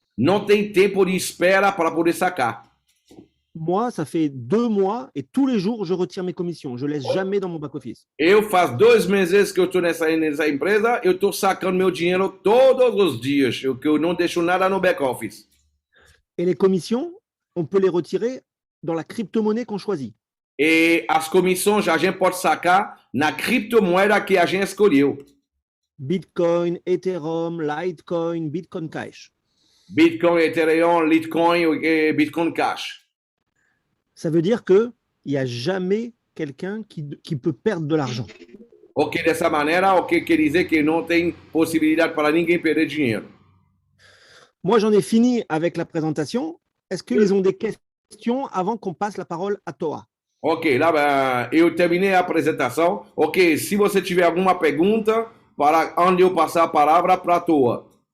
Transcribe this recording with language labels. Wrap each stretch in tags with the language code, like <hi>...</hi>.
<pt>Não tem tempo de espera para poder sacar.</pt> <fr>Moi, ça fait 2 mois et tous les jours, je retire mes commissions. Je ne laisse jamais dans mon back-office.</fr> <pt>Eu faz 2 meses que eu estou nessa empresa, eu estou sacando meu dinheiro todos os dias, que eu não deixo nada no back-office.</pt> <fr>Et les commissions, on peut les retirer dans la crypto-monnaie qu'on choisit.</fr> <pt>E as comissões a gente pode sacar na criptomoeda que a gente escolheu. Bitcoin, Ethereum, Litecoin, Bitcoin Cash.</pt> <fr>Bitcoin, Ethereum, Litecoin et Bitcoin Cash. Ça veut dire qu'il n'y a jamais quelqu'un qui peut perdre de l'argent.</fr> <pt>Ok, dessa maneira, ok, quer dizer que não tem possibilidade para ninguém perder dinheiro.</pt> <fr>Moi, j'en ai fini avec la présentation. Est-ce qu'ils ont des questions avant qu'on passe la parole à Toa?</fr> <pt>Ok, lá eu terminei a apresentação. Ok, se você tiver alguma pergunta, para onde eu passar a palavra para a Toa.</pt>